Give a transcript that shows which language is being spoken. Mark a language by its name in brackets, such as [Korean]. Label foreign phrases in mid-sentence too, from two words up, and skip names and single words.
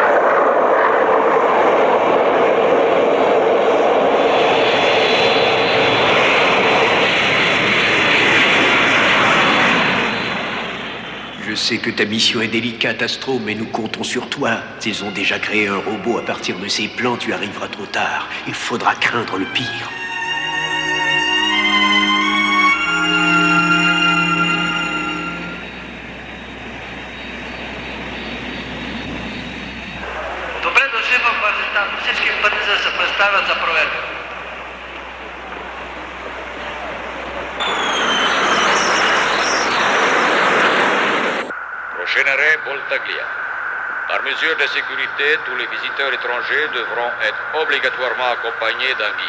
[French] Je sais que ta mission est délicate, Astro, mais nous comptons sur toi. S'ils ont déjà créé un robot à partir de ces plans, tu arriveras trop tard. Il faudra craindre le pire. [Bulgarian] Добре дошли в Барзатан. Всички пътници да се представят за проверка. [French] Prochain arrêt, Voltaglia. Par mesure de sécurité, tous les visiteurs étrangers devront être obligatoirement accompagnés d'un guide.